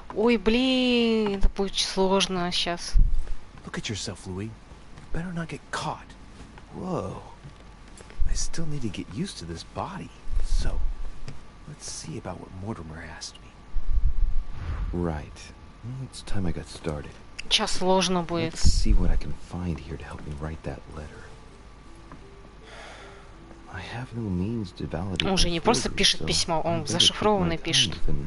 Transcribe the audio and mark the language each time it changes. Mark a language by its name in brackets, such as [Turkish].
[Russian] Ой, блин, это будет сложно сейчас. [English] Look at yourself, Louis. You better not get caught. Whoa. I still need to get used to this body. So, let's see about what Mortimer asked me. Right. Well, it's time I got started. [Russian] Сейчас сложно будет. [English] Let's see what I can find here to help me write that letter. I have no means to validate. [Russian] Он же не просто пишет письмо, он зашифрованное пишет.